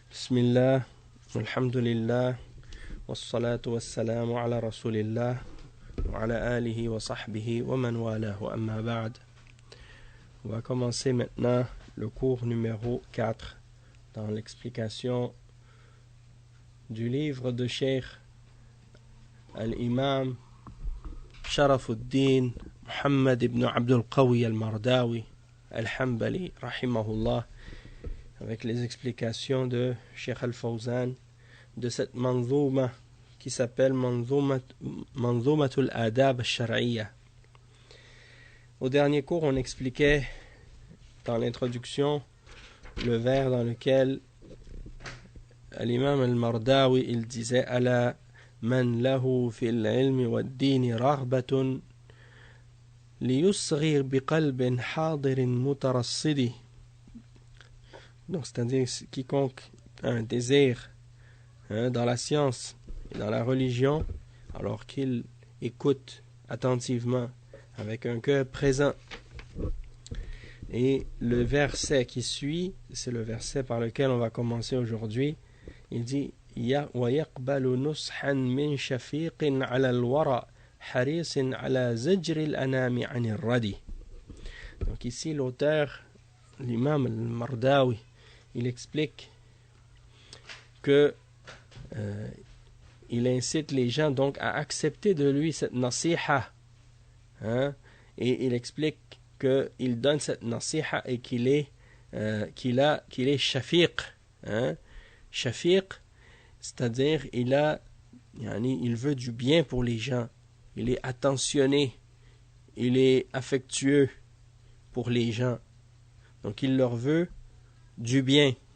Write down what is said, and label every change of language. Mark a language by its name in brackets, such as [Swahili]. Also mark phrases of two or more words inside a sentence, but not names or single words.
[Arabic] بسم الله، الحمد لله، والصلاة والسلام على رسول الله، وعلى آله وصحبه ومن والاه أما بعد. [French] On va commencer maintenant le cours numéro 4 dans l'explication du livre de Cheikh al-Imam Sharafuddin Muhammad ibn Abdul Qawi al-Mardawi al-Hanbali rahimahullah, avec les explications de Cheikh al-Fawzan de cette manzouma qui s'appelle Manzoumatul Adab al-Shar'iyya. Au dernier cours, on expliquait dans l'introduction le vers dans lequel l'imam al-Mardawi il disait [Arabic] ألا من له في العلم والدين رغبة ليصغ بقلب حاضر مترصد. [French] Donc, c'est-à-dire quiconque a un désir dans la science et dans la religion, alors qu'il écoute attentivement avec un cœur présent. Et le verset qui suit, c'est le verset par lequel on va commencer aujourd'hui. Il dit [Arabic] وَيَقْبَلُ نُصْحًا مِنْ شَفِيقٍ عَلَى الْوَرَى حَرِيصٍ عَلَى زَجْرِ الْأَنَامِ عَنِ الرَّدِ. [French] Donc ici l'auteur, l'imam al-Mardawi, il explique que il incite les gens donc à accepter de lui cette nasiha, et il explique qu'il donne cette nasiha et qu'il est shafiq, shafiq, c'est-à-dire il veut du bien pour les gens, il est attentionné, il est affectueux pour les gens, donc il leur veut du bien.